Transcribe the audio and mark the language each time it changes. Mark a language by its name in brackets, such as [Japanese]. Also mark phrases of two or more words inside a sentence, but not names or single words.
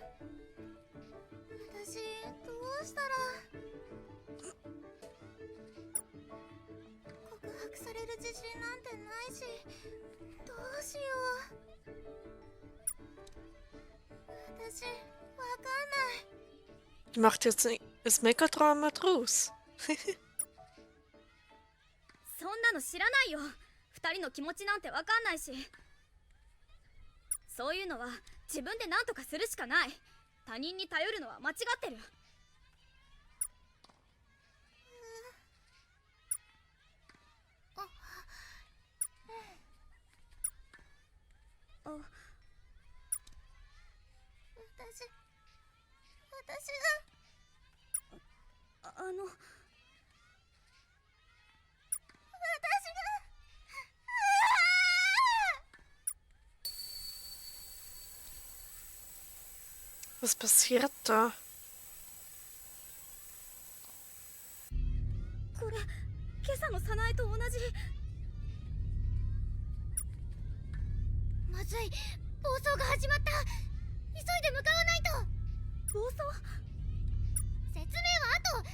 [Japanese] 私どうしたら。告白される自信なんてないし、どうしよう。私わかんない。 [German] Die macht jetzt das Megadrama draus. [Japanese] そんなの知らないよ。二人の気持ちなんてわかんないし。そういうのは自分で何とかするしかない。他人に頼るのは間違ってる。私があの [German] Was passiert da? [Japanese] これ今朝の早苗と同じ。まずい、暴走が始まった。急いで向かわないと。暴走？説明は後。